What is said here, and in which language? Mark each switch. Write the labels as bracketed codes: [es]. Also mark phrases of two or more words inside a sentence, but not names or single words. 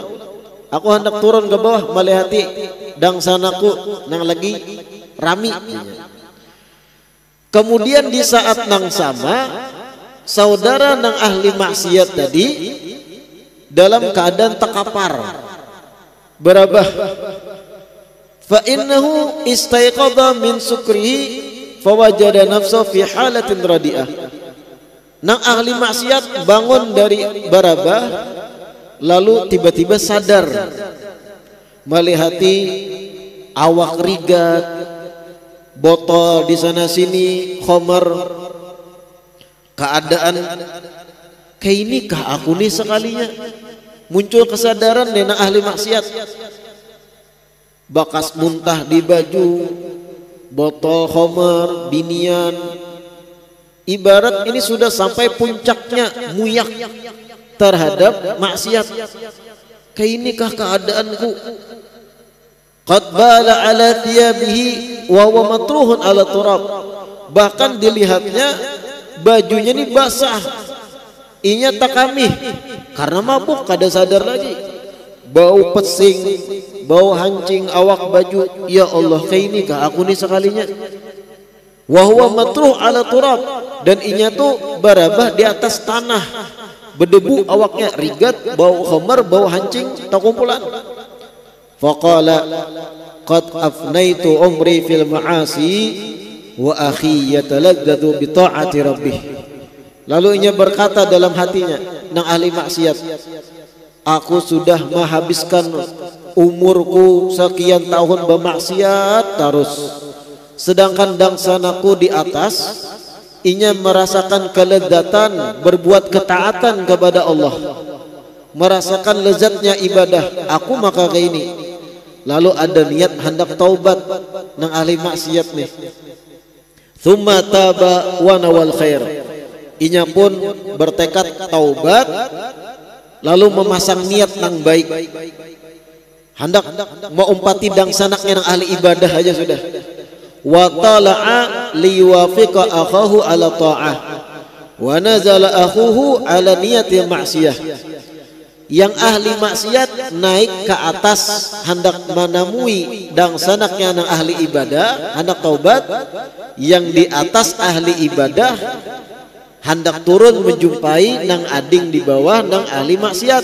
[bjn] Aku hendak turun ke bawah melihati dangsanaku nang lagi rami. Kemudian di saat nang sama saudara nang ahli maksiat tadi dalam keadaan terkapar berabah. [ar] فإنه استيقظ من سكره فوجد نفسه في حالة رديئة. [bjn] Nang ahli maksiat bangun dari barabah lalu tiba-tiba sadar melihati awak rigat, botol di sana sini, khamar, keadaan kayak ini kah aku nih sekalinya. Muncul kesadaran dari ahli maksiat, bakas muntah di baju, botol khamar, binian. Ibarat ini sudah sampai puncaknya muyak terhadap maksiat. Kayak ini kah keadaanku? [ar] قد بال على ثيابه وهو مطروح على التراب. [bjn] Bahkan dilihatnya bajunya ini basah. Inya takamih karena mabuk kada sadar lagi. Bau pesing, bau hancing awak baju. Ya Allah, kayak ini kah aku nih sekalinya? [ar] وهو مطروح على التراب, [bjn] dan inya tuh barabah di atas tanah, berdebu awaknya, rigat, bau khamar, bau hancing, tak kumpulan. [ar] فقال قد أفنيت عمري في المعاصي وأخي يتلذذ بطاعة ربه. [bjn] Lalu inya berkata dalam hatinya nang ahli maksiat, aku sudah menghabiskan umurku sekian tahun bermaksiat terus, sedangkan dangsanaku di atas, inya merasakan kelezatan berbuat ketaatan kepada Allah, merasakan lezatnya ibadah. Aku maka kayak ini. Lalu ada niat hendak taubat nang ahli maksiat nih. [ar] ثم تاب ونوى الخير. [bjn] Inya pun bertekad taubat, lalu memasang niat nang baik, hendak mengumpati dangsanaknya nang ahli ibadah aja sudah. [ar] وطلع ليوافق أخاه على الطاعة ونزل أخوه على نية المعصية. [bjn] Yang ahli maksiat naik ke atas hendak menemui dangsanaknya nang ahli ibadah hendak taubat, yang di atas ahli ibadah hendak turun menjumpai nang ading di bawah nang ahli maksiat.